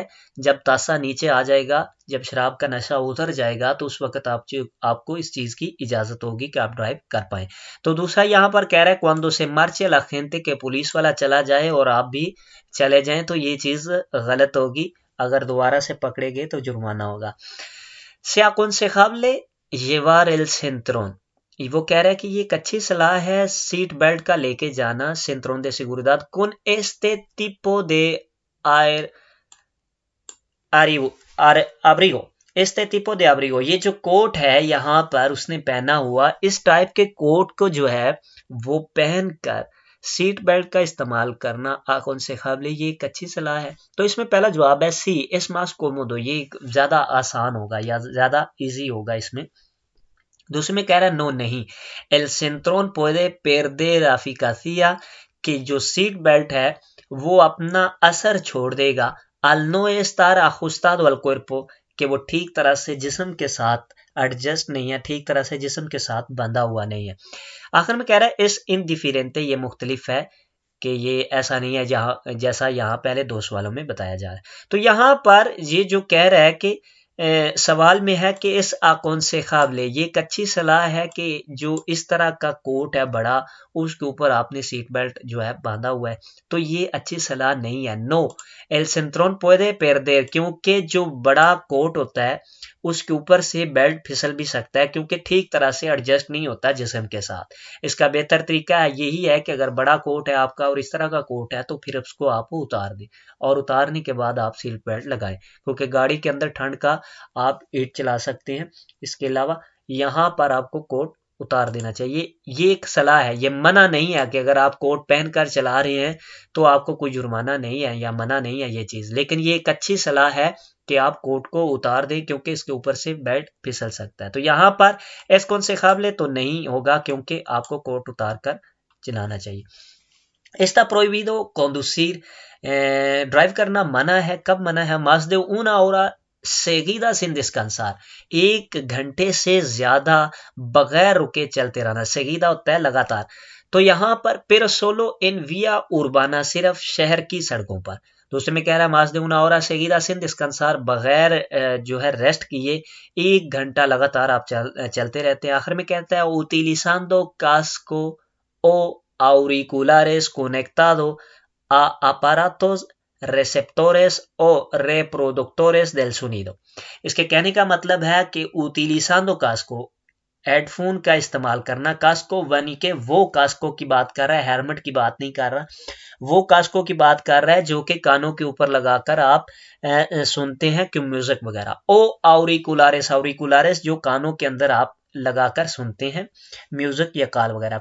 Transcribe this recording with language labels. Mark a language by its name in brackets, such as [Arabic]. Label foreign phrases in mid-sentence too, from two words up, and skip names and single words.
[Hindi] जब तासा नीचे आ जाएगा, जब शराब का नशा उतर जाएगा, तो उस वक्त आपको इस चीज की इजाजत होगी कि आप ड्राइव कर पाए। तो दूसरा यहाँ पर कह रहा है [Spanish] cuando se marche la gente, [Hindi] के पुलिस वाला चला जाए और आप भी चले जाएं, तो ये चीज गलत होगी, अगर दोबारा से पकड़े गए तो जुर्माना होगा। [Spanish] es aconsejable llevar el cinturón, [Hindi] वो कह रहा है कि ये एक अच्छी सलाह है सीट बेल्ट का लेके जाना, [Spanish] cinturón de seguridad con este tipo de abrigo, este tipo de abrigo, [Hindi] ये जो कोट है यहाँ पर उसने पहना हुआ, इस टाइप के कोट को जो है वो पहनकर सीट बेल्ट का इस्तेमाल करना अconsejable ये एक अच्छी सलाह है? तो इसमें पहला जवाब है सी, [Spanish] es más cómodo, [Hindi] ये ज़्यादा आसान होगा या ज़्यादा ईजी होगा इसमें। दूसरे में कह रहा है नो, नहीं, [Spanish] el cinturón puede perder la eficacia, [Hindi] कि जो सीट बेल्ट है वो अपना असर छोड़ देगा [Spanish] al no estar ajustado al cuerpo, [Hindi] कि वो ठीक तरह से जिस्म के साथ एडजस्ट नहीं है, ठीक तरह से जिस्म के साथ बंधा हुआ नहीं है। आखिर में कह रहा है [Spanish] es indiferente, [Hindi] ये मुख्तलिफ है, कि ये ऐसा नहीं है जहाँ जैसा यहाँ पहले दो सवालों में बताया जा रहा है। तो यहाँ पर ये जो कह रहा है कि सवाल में है कि [Spanish] es aconsejable, [Hindi] ये एक अच्छी सलाह है कि जो इस तरह का कोट है बड़ा, उसके ऊपर आपने सीट बेल्ट जो है बांधा हुआ है, तो ये अच्छी सलाह नहीं है। [Spanish] नो, el cinturón puede perder, [Hindi] क्योंकि जो बड़ा कोट होता है उसके ऊपर से बेल्ट फिसल भी सकता है, क्योंकि ठीक तरह से एडजस्ट नहीं होता जिस्म के साथ। इसका बेहतर तरीका यही है कि अगर बड़ा कोट है आपका और इस तरह का कोट है, तो फिर उसको आप उतार दें और उतारने के बाद आप सीट बेल्ट लगाएं, क्योंकि गाड़ी के अंदर ठंड का आप हीट चला सकते हैं। इसके अलावा यहाँ पर आपको कोट उतार देना चाहिए। ये एक सलाह है, ये मना नहीं है कि अगर आप कोट पहनकर चला रहे हैं तो आपको कोई जुर्माना नहीं है या मना नहीं है ये चीज़, लेकिन ये एक अच्छी सलाह है कि आप कोट को उतार दें, क्योंकि इसके ऊपर से बेल्ट फिसल सकता है। तो यहाँ पर [Spanish] es aconsejable [Hindi] तो नहीं होगा, क्योंकि आपको कोट उतार कर चलाना चाहिए। [Spanish] Está prohibido conducir, [Hindi] ड्राइव करना मना है। कब मना है? [Spanish] más de una hora seguida sin descansar, [Hindi] 1 घंटे से ज्यादा बगैर रुके चलते रहना। seguida होता है लगातार। तो यहाँ पर [Spanish] pero solo en vía urbana, [Hindi] सिर्फ शहर की सड़कों पर। दूसरे में कह रहा है [Spanish] más de una hora seguida sin descansar, [Hindi] बगैर जो है रेस्ट किए 1 घंटा लगातार आप चलते रहते हैं। आखिर में कहता है [Spanish] utilizando casco o auriculares conectado a aparatos receptores o reproductores del sonido। [Hindi] इसके कहने का मतलब है कि [Spanish] utilizando casco, [Hindi] हेडफोन का इस्तेमाल करना। कास्को यानी के वो कास्को की बात कर रहा है, हेलमेट की बात नहीं कर रहा। वो कास्को की बात कर रहा है जो कि कानों के ऊपर लगाकर आप सुनते हैं कि म्यूजिक वगैरह। [Spanish] o auriculares, auriculares [Hindi] जो कानों के अंदर आप लगाकर सुनते हैं म्यूजिक या कॉल वगैरह।